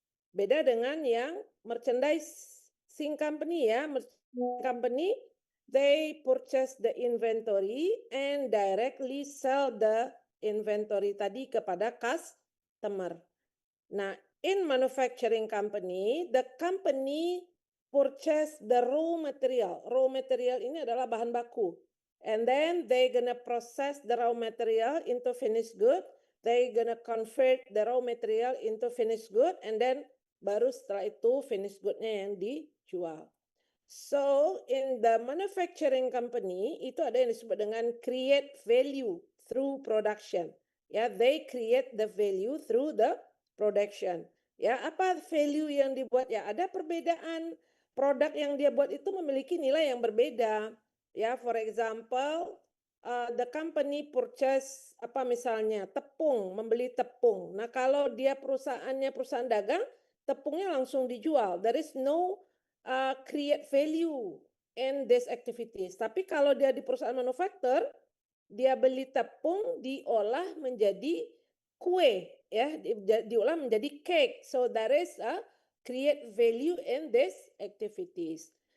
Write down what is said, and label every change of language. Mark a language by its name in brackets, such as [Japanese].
[Indonesian] Beda dengan yang [English] merchandising company, ya, merchandising company they purchase the inventory and directly sell the inventory [Indonesian] tadi kepada [English] customer. Nah, in manufacturing company, the company purchase the raw material. [Indonesian] Raw material ini adalah bahan baku. [English] And then they gonna process the raw material into finished good. They gonna convert the raw material into finished good. And then [Indonesian] baru setelah itu finished good-nya yang dijual. [English] So, in the manufacturing company, [Indonesian] itu ada yang disebut dengan [English] create value through production. Ya, they create the value through the production. [Indonesian] Ya, apa value yang dibuat? Ya, ada perbedaan produk yang dia buat itu memiliki nilai yang berbeda. [English] Ya, for example, the company purchase [Indonesian] apa misalnya tepung, membeli tepung. Nah, kalau dia perusahaannya perusahaan dagang, tepungnya langsung dijual. [English] There is no create value in this activities. [Indonesian] Tapi kalau dia di perusahaan manufaktur, dia beli tepung diolah menjadi kue, ya, diolah menjadi cake. [English] So there is a create value in this activities.